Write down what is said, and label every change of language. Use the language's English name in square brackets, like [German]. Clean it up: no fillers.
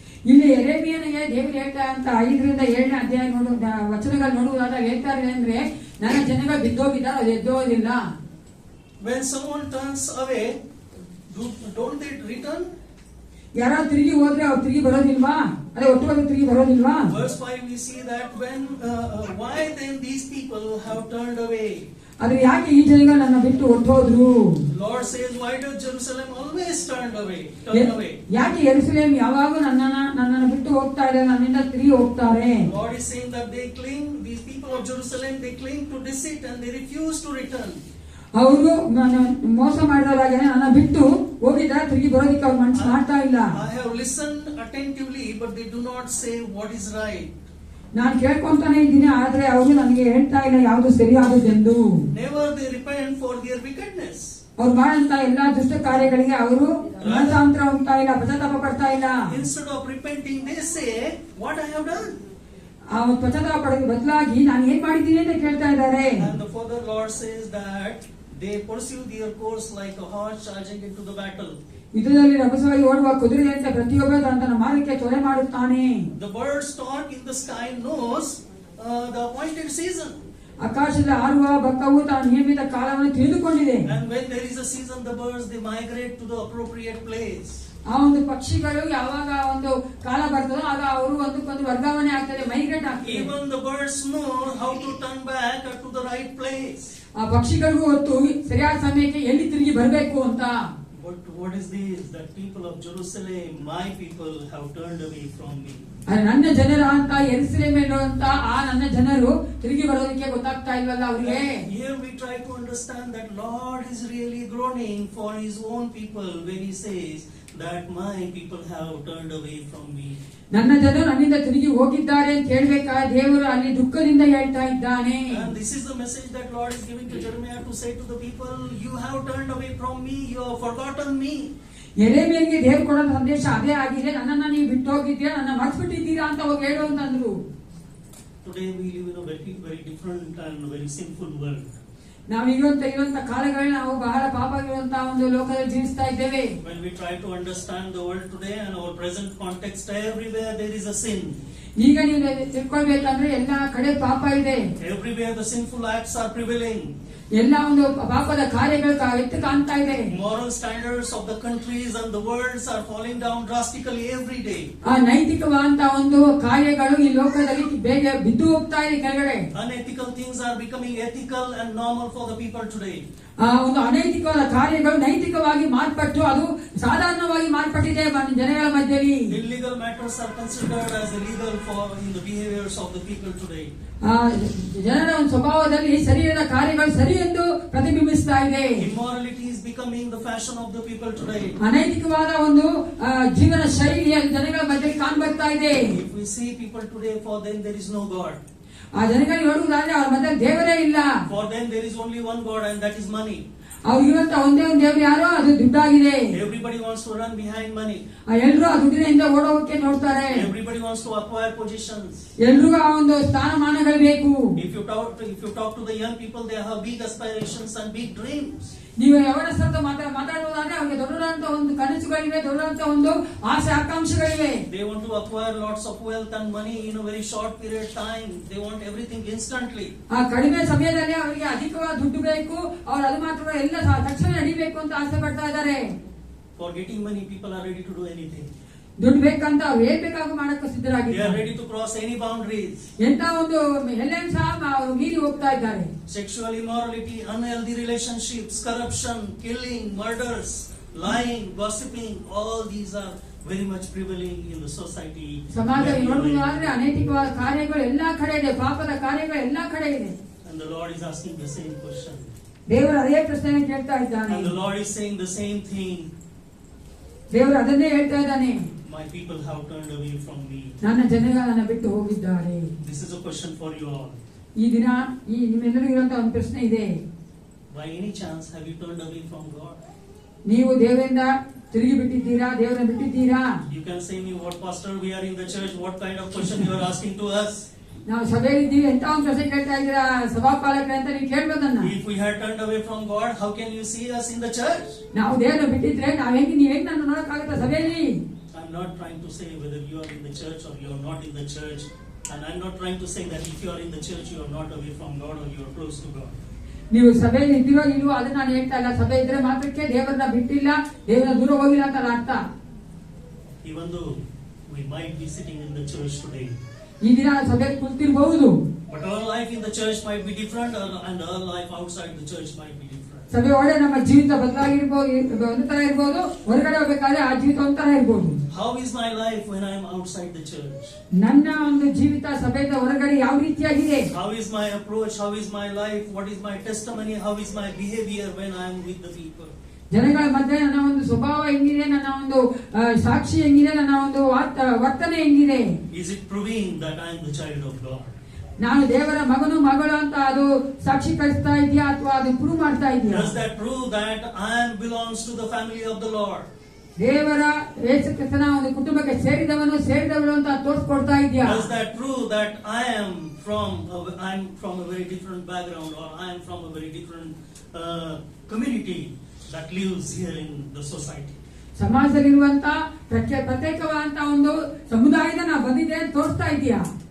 [Kannada] ಇಲ್ಲಿ ಯೆರೆಮೀಯನಿಗೆ ದೇವರು ಹೇಳ್ತಾ ಅಂತ 5ರಿಂದ 7ನೇ ಅಧ್ಯಾಯ ವಚನಗಳು ನೋಡುವುದಾದಾಗ ಹೇಳ್ತಾರೆ ಅಂದ್ರೆ ನನ್ನ ಜನಗಳು ಬಿದ್ದೋಗಿದ್ದಾರೆ, ಅದು ಎದ್ದೋದಿಲ್ಲ. [English] When someone turns away, don't they return? [Kannada] ಯಾರಾದ್ರೂ ತಿರುಗಿ ಹೋದ್ರೆ ಅವ್ರು ತಿರುಗಿ ಬರೋದಿಲ್ವಾ? ಅದೇ ಒಟ್ಟು ತಿರುಗಿ ಬರೋದಿಲ್ವಾ? [English] Verse 5 we see that when why then these people have turned away. [Kannada] ಆದ್ರೆ ಯಾಕೆ ಈ ಜನಗಳು ನನ್ನ ಬಿಟ್ಟು ಹೊರಟೋದ್ರು? [English] Lord says, why does Jerusalem always turn away? [Kannada] ಯಾಕೆ ಯೆರೂಸಲೇಮ್ ಯಾವಾಗೂ ನನ್ನನ್ನು ಬಿಟ್ಟು ಹೋಗ್ತಾ ಇದೆ, ನನ್ನಿಂದ ತಿರುಗಿ ಹೋಗ್ತಾರೆ? [English] God is saying that these people of Jerusalem, they cling to deceit and they refuse to return. [Kannada] ಅವರು ಮೋಸ ಮಾಡಿದವರಾಗಿ ನನ್ನ ಬಿಟ್ಟು ಹೋಗಿದ್ದಾರೆ, ತಿರುಗಿ ಬರೋದಕ್ಕೆ ಅವ್ರು ಮನಸ್ಸು ಮಾಡ್ತಾ ಇಲ್ಲ. [English] I have listened attentively, but they do not say what is right. [Kannada] ನಾನು ಕೇಳ್ಕೊಂತಾನೆ ಇದ್ದೀನಿ, ಆದ್ರೆ ಅವರು ನನಗೆ ಹೇಳ್ತಾ ಇಲ್ಲ ಯಾವುದು ಸರಿಯಾದದೆಂದು. [English] Never they repent for their wickedness. [Kannada] ಅವ್ರು ಮಾಡಂತ ಎಲ್ಲಾ ದುಷ್ಟ ಕಾರ್ಯಗಳಿಗೆ ಅವರು ಮನಸಾಂತರ ಹೋಗ್ತಾ ಇಲ್ಲ, ಪಶ್ಚಾತ್ತಾಪ ಪಡ್ತಾ ಇಲ್ಲ. [English] Instead of repenting, they say, what I have done. [Kannada] ಆ ಪಶ್ಚಾತ್ತಾಪ ಪಡೋದು ಬದಲಾಗಿ ನಾನು ಏನ್ ಮಾಡಿದ್ದೀನಿ ಅಂತ ಕೇಳ್ತಾ ಇದ್ದಾರೆ. [English] And the further Lord says that they pursue their course like a horse charging into the battle. [Kannada] ಯುದ್ಧದಲ್ಲಿ ರಭಸವಾಗಿ ಓಡುವ ಕುದುರೆಯಂತೆ ಪ್ರತಿಯೊಬ್ಬ ತನ್ನ ಮಾರ್ಗಕ್ಕೆ ತೊರೆ ಮಾಡುತ್ತಾನೆ. [English] The bird stork in the sky knows the appointed season. [Kannada] ಆಕಾಶದಲ್ಲಿ ಹಾರುವ ಬಕ್ಕವು ತನ್ನ ನಿಯಮಿತ ಕಾಲವನ್ನು ತಿಳಿದುಕೊಂಡಿದೆ. [English] And when there is a season, the birds they migrate to the appropriate place. [Kannada] ಆ ಒಂದು ಪಕ್ಷಿಗಳು ಯಾವಾಗ ಒಂದು ಕಾಲ ಬರ್ತದೋ ಆಗ ಅವರು ಒಂದಕ್ಕೊಂದು ವರ್ಗಾವಣೆ ಆಗ್ತದೆ, ಮೈಗ್ರೇಟ್ ಆಗ್ತದೆ. [English] Even the birds know how to turn back to the right place. [Kannada] ಆ ಪಕ್ಷಿಗಳಿಗೂ ಗೊತ್ತು ಸರಿಯಾದ ಸಮಯಕ್ಕೆ ಎಲ್ಲಿ ತಿರುಗಿ ಬರಬೇಕು ಅಂತ. [English] But what is this? That people of Jerusalem, my people, have turned away from me. [Kannada] ನನ್ನ ಜನರ ಅಂತ ಯೆರೂಸಲೇಮಿನ ಅಂತ ಆ ನನ್ನ ಜನರು ತಿರುಗಿ ಬರೋದಕ್ಕೆ ಗೊತ್ತಾಗ್ತಾ ಇಲ್ವಲ್ಲ ಅವರಿಗೆ. [English] Here we try to understand that Lord is really groaning for His own people when He says that my people have turned away from me. [Kannada] ನನ್ನ ಜನರು ನನ್ನಿಂದ ತಿರುಗಿ ಹೋಗಿದ್ದಾರೆ ಅಂತ ಹೇಳ್ಬೇಕಾ ದೇವರು ಅಲ್ಲಿ ದುಃಖದಿಂದ ಹೇಳ್ತಾ ಇದ್ದಾನೆ. [English] And this is the message that Lord is giving to Jeremiah to say to the people, you have turned away from me, you have forgotten me. [Kannada] ಯೆರೆಮೀಯನಿಗೆ ದೇವರು ಕೊಡೋ ಸಂದೇಶ ಅದೇ ಆಗಿದೆ, ನನ್ನನ್ನ ನೀವು ಬಿಟ್ಟು ಹೋಗಿದ್ದೀರಾ, ನನ್ನ ಮರೆತುಬಿಟ್ಟಿದ್ದೀರಾ ಅಂತ ಹೋಗಿ ಹೇಳು ಅಂತಂದ್ರು. [English] Today we live in a very, very different and very sinful world. [Kannada] ಇರುವಂತ ಕಾಲಗಳಲ್ಲಿ ನಾವು ಬಹಳ ಪಾಪವಿರುವಂತಹ ಒಂದು ಲೋಕದಲ್ಲಿ ಜೀವಿಸ್ತಾ ಇದ್ದೇವೆ. [English] When we try to understand the world today and our present context, everywhere there is a sin. [Kannada] ಈಗ ನೀವು ತಿಳ್ಕೊಳ್ಬೇಕಂದ್ರೆ ಎಲ್ಲಾ ಕಡೆ ಪಾಪ ಇದೆ. [English] Everywhere the sinful acts are prevailing. [Kannada] ಎಲ್ಲ ಒಂದು ಪಾಪದ ಕಾರ್ಯಗಳು ಎತ್ತು ಕಾಣ್ತಾ ಇದೆ. [English] Moral standards of the countries and the worlds are falling down drastically every day. [Kannada] ಆ ನೈತಿಕವಾದಂತ ಒಂದು ಕಾರ್ಯಗಳು ಈ ಲೋಕದಲ್ಲಿ ಬೇಗ ಬಿದ್ದು ಹೋಗ್ತಾ ಇದೆ ಕೆಳಗಡೆ. [English] Unethical things are becoming ethical and normal for the people today. [Kannada] ಆ ಒಂದು ಅನೈತಿಕವಾದ ಕಾರ್ಯಗಳು ನೈತಿಕವಾಗಿ ಮಾರ್ಪಟ್ಟು ಅದು ಸಾಧಾರಣವಾಗಿ ಮಾರ್ಪಟ್ಟಿದೆ ಜನಗಳ ಮಧ್ಯದಲ್ಲಿ. [English] Illegal matters are considered as illegal in the behaviors of the people today. [Kannada] ಜನರ ಒಂದು ಸ್ವಭಾವದಲ್ಲಿ ಶರೀರದ ಕಾರ್ಯಗಳು ಸರಿ ಎಂದು ಪ್ರತಿಬಿಂಬಿಸ್ತಾ ಇದೆ. [English] Immorality is becoming the fashion of the people today. [Kannada] ಅನೈತಿಕವಾದ ಒಂದು ಜೀವನ ಶೈಲಿಯ ಜನಗಳ ಮಧ್ಯದಲ್ಲಿ ಕಾಣ್ಬರ್ತಾ ಇದೆ. [English] If we see people today, for them there is no God. [Kannada] ಆ ಜನಗಳಿಗೆ ನೋಡುವುದಾದ್ರೆ ಅವ್ರ ಮಧ್ಯದಲ್ಲಿ ದೇವರೇ ಇಲ್ಲ. [English] For them there is only one God and that is money. [Kannada] ಅವ್ರಿಗಿರುವಂತ ಒಂದೇ ಒಂದು ದೇವರು ಯಾರೋ ಅದು ದುಡ್ಡಾಗಿದೆ. [English] Everybody wants to run behind money. [Kannada] ಎಲ್ಲರೂ ಆ ದುಡ್ಡಿನಿಂದ ಓಡೋಕೆ ನೋಡ್ತಾರೆ. [English] Everybody wants to acquire positions. [Kannada] ಎಲ್ರಿಗೂ ಆ ಒಂದು ಸ್ಥಾನಮಾನಗಳು ಬೇಕು. [English] If you talk to the young people, they have big aspirations and big dreams. [Kannada] ನೀವು ಯವನಸ್ಥರ ಮಾತಾಡುವುದಾದ್ರೆ ಅವ್ರಿಗೆ ದೊಡ್ಡದಾದಂತ ಒಂದು ಕನಸುಗಳಿವೆ, ದೊಡ್ಡದಾದಂತ ಒಂದು ಆಸೆ ಆಕಾಂಕ್ಷೆಗಳಿವೆ. [English] They want to acquire lots of wealth and money in a very short period of time. They want everything instantly. [Kannada] ಆ ಕಡಿಮೆ ಸಮಯದಲ್ಲಿ ಅವರಿಗೆ ಅಧಿಕವಾದ ದುಡ್ಡು ಬೇಕು, ಅವರು ಅದು ಮಾತ್ರ ಎಲ್ಲ ತಕ್ಷಣ ನಡಿಬೇಕು ಅಂತ ಆಸೆ ಪಡ್ತಾ ಇದ್ದಾರೆ. [English] For getting money, people are ready to do anything. [Kannada] ದುಡ್ಡು ಬೇಕಂತ ಅವ್ರು ಏನ್ ಬೇಕಾದ್ರೂ ಮಾಡಕ್ಕೆ [English] They are [Kannada] ಸಿದ್ಧರಾಗಿದ್ದಾರೆ. [English] ready to cross any boundaries. [Kannada] ಎಂತ ಒಂದು ಎಲ್ಲೇನು ಸಹ ಅವರು ಮೀರಿ ಹೋಗ್ತಾ ಇದ್ದಾರೆ. [English] Sexual immorality, unhealthy relationships, corruption, killing, murders, lying, gossiping, all these are very much prevailing in the society. [Kannada] ಸಮಾಜದಲ್ಲಿ ನೋಡುವುದಾದ್ರೆ ಅನೈತಿಕವಾದ ಕಾರ್ಯಗಳು ಎಲ್ಲಾ ಕಡೆ ಇದೆ, ಪಾಪದ ಕಾರ್ಯಗಳು ಎಲ್ಲಾ ಕಡೆ ಇದೆ. [English] And the Lord is asking the same question. [Kannada] ದೇವರು ಅದೇ ಪ್ರಶ್ನೆ ಕೇಳ್ತಾ ಇದ್ದಾನೆ. [English] And the Lord is saying the same thing. [Kannada] ದೇವರು ಅದನ್ನೇ ಹೇಳ್ತಾ ಇದ್ದಾನೆ. [English] My people have turned away from me. [Kannada] ನನ್ನ ಜನರು ನನ್ನ ಬಿಟ್ಟು ಹೋಗಿದ್ದಾರೆ. [English] This is a question for you all. [Kannada] ಈ ದಿನ ನಿಮ್ಮೆಲ್ಲರಿಗೂ ಇರುವಂತಹ ಒಂದು ಪ್ರಶ್ನೆ ಇದೆ. [English] By any chance have you turned away from God? [Kannada] ನೀವು ದೇವರಿಂದ ತಿರುಗಿ ಬಿಟ್ಟಿದ್ದೀರಾ, ದೇವರನ್ನ ಬಿಟ್ಟಿದ್ದೀರಾ? [English] You can say me, what pastor, we are in the church, what kind of question you are asking to us? [Kannada] ನಾವು ಸಭೆಯಲ್ಲಿದ್ದೀವಿ, ಎಂತ ಒಂದು ಪ್ರಶ್ನೆ ಕೇಳ್ತಾ ಇದ್ದೀರಾ ಸಭಾಪಾಲಕರೇ ಅಂತ ನೀವು ಕೇಳ್ಬೇಕನ್ನ. [English] If we had turned away from God, how can you see us in the church? [Kannada] ನಾವು ದೇವರನ್ನ ಬಿಟ್ಟಿದ್ರೆ ನೀವ್ ಹೆಂಗ್ ನನ್ನ ನೋಡಕ್ಕಾಗತ್ತ ಸಭೆಯಲ್ಲಿ? [English] I'm not trying to say whether you are in the church or you are not in the church, and I'm not trying to say that if you are in the church you are not away from God or you are close to God. [Kannada] ನೀವು ಸಭೆಯಲ್ಲಿ ಇದ್ದೀರೋ ಇಲ್ವೋ ಅದನ್ನ ನಾನು ಹೇಳ್ತಾ ಇಲ್ಲ. ಸಭೆ ಇದ್ರೆ ಮಾತ್ರಕ್ಕೆ ದೇವರನ್ನ ಬಿಟ್ಟಿಲ್ಲ, ದೇವರ ದೂರ ಹೋಗಿಲ್ಲ ಅಂತ ಅರ್ಥ. [English] Even though we might be sitting in the church today, [Kannada] ಈ ದಿನ ಸಭೆಯಲ್ಲಿ ಕೂತಿರಬಹುದು, [English] but our life in the church might be different and our life outside the church might be different. [Kannada] ಸಭೆ ಒಳಗೆ ನಮ್ಮ ಜೀವಿತ ಬದಲಾಗಿರ್ಬೋದು, ಒಂದು ತರ ಇರ್ಬೋದು, ಹೊರಗಡೆ ಹೋಗ್ಬೇಕಾದ್ರೆ ಆ ಜೀವಿತ ಒಂಥರ ಇರ್ಬೋದು. [English] How is my life when I am outside the church? [Kannada] ನನ್ನ ಒಂದು ಜೀವಿತ ಸಭೆಯಿಂದ ಹೊರಗಡೆ ಯಾವ ರೀತಿಯಾಗಿದೆ? [English] How is my approach? How is my life? What is my testimony? How is my behavior when I am with the people? [Kannada] ಜನಗಳ ಮಧ್ಯೆ ನನ್ನ ಒಂದು ಸ್ವಭಾವ ಹೆಂಗಿದೆ, ನನ್ನ ಒಂದು ಸಾಕ್ಷಿ ಹೆಂಗಿದೆ, ನನ್ನ ಒಂದು ವರ್ತನೆ ಹೆಂಗಿದೆ? [English] Is it proving that I am the child of God? [Kannada] ನಾನು ದೇವರ ಮಗನು ಮಗಳು ಅಂತ ಅದು ಸಾಕ್ಷೀಕರಿಸ್ತಾ ಇದೆಯಾ ಅಥವಾ ಅದು ಪ್ರೂವ್ ಮಾಡ್ತಾ ಇದೆಯಾ? [English] Does that prove that I belongs to the family of the Lord? [Kannada] ದೇವರ ಯೇಸು ಕ್ರಿಸ್ತನ ಒಂದು ಕುಟುಂಬಕ್ಕೆ ಸೇರಿದವಳು ಅಂತ ತೋರಿಸ್ಕೊಡ್ತಾ ಇದೆಯಾ? [English] Does that prove that I am from a very different background, or I am from a very different community that lives here in the society? [Kannada] ಸಮಾಜದಲ್ಲಿರುವಂತ ಪ್ರತ್ಯೇಕವಾದಂತ ಒಂದು ಸಮುದಾಯದ ನಾ ಬಂದಿದೆ ಅಂತ ತೋರಿಸ್ತಾ ಇದೆಯಾ?